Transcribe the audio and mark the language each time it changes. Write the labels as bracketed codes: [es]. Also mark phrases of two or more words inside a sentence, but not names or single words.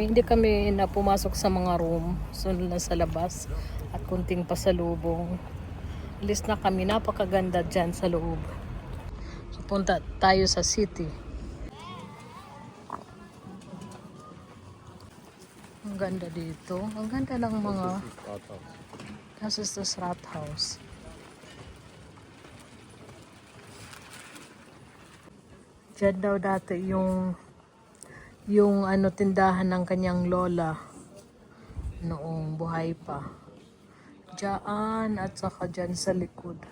[tl] Hindi kami na pumasok sa mga room. So nasa labas at kunting pasalubong. Alis na kami. Napakaganda dyan sa loob. So punta tayo sa city. Ang ganda dito. Ang ganda ng mga... [de] Das ist das Rathaus. [tl] Diyan daw dati yung ano tindahan ng kanyang lola noong buhay pa. Diyan at saka dyan sa likod.